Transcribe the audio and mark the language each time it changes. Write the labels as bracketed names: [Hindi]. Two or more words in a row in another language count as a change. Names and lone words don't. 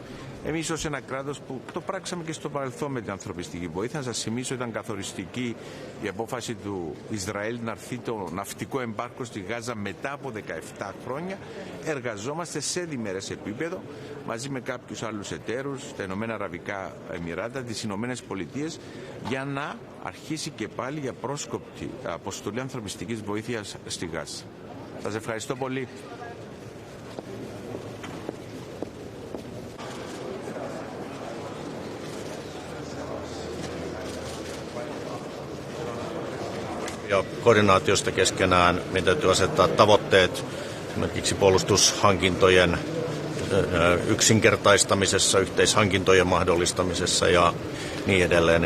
[Greek] Εμείς ως ένα κράτος που το πράξαμε και στο παρελθόν με την ανθρωπιστική βοήθεια, να σας θυμίσω ήταν καθοριστική η απόφαση του Ισραήλ να έρθει το ναυτικό εμπάρκο στη Γάζα μετά από 17 χρόνια. Εργαζόμαστε σε διμερές επίπεδο μαζί με κάποιους άλλους εταίρους, τα Ηνωμένα Αραβικά Εμιράτα, τις Ηνωμένες Πολιτείες, για να αρχίσει και πάλι για πρόσκοπτη αποστολή ανθρωπιστικής βοήθειας στη Γάζα. Σας ευχαριστώ πολύ. [Finnish] Ja koordinaatiosta keskenään meidän täytyy asettaa tavoitteet esimerkiksi puolustushankintojen yksinkertaistamisessa, yhteishankintojen mahdollistamisessa ja niin edelleen.